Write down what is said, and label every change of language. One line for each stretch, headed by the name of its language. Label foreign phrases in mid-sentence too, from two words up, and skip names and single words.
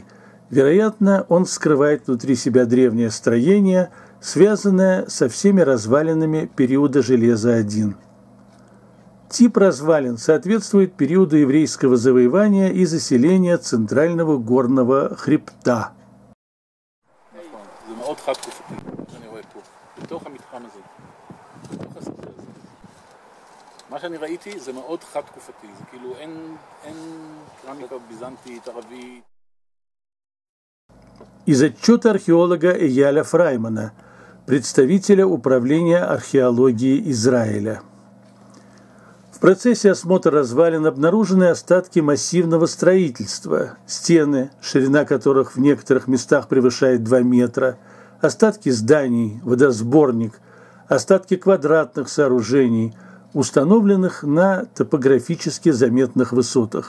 Russian: Вероятно, он скрывает внутри себя древнее строение, связанное со всеми развалинами периода Железа-1. Тип развалин соответствует периоду еврейского завоевания и заселения центрального горного хребта.
Hebrew: מה שאני ראיתי זה מאוד חד תקופתי, זה כאילו אין קרמיקה ביזנטית, ערבית.
Russian: Из отчета археолога Эяля Фраймана, представителя Управления археологии Израиля. В процессе осмотра развалин обнаружены остатки массивного строительства, стены, ширина которых в некоторых местах превышает 2 метра, остатки зданий, водосборник, остатки квадратных сооружений, установленных на топографически заметных высотах.